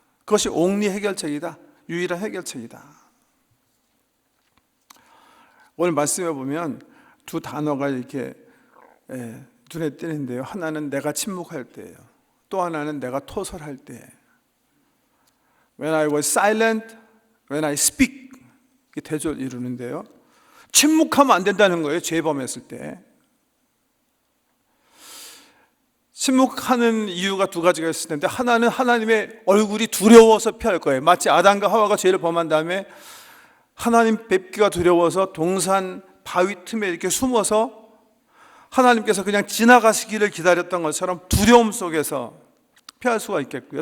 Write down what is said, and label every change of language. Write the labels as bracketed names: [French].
[Korean] 그것이 옥리 해결책이다. 유일한 해결책이다. 오늘 말씀해 보면 두 단어가 이렇게 눈에 띄는데요. 하나는 내가 침묵할 때예요. 또 하나는 내가 토설할 때. [English] When I was silent, when I speak. [Korean] 이게 대조를 이루는데요. 침묵하면 안 된다는 거예요. 죄 범했을 때. 침묵하는 이유가 두 가지가 있을 텐데, 하나는 하나님의 얼굴이 두려워서 피할 거예요. 마치 아담과 하와가 죄를 범한 다음에 하나님 뵙기가 두려워서 동산 바위 틈에 이렇게 숨어서 하나님께서 그냥 지나가시기를 기다렸던 것처럼 두려움 속에서 피할 수가 있겠고요.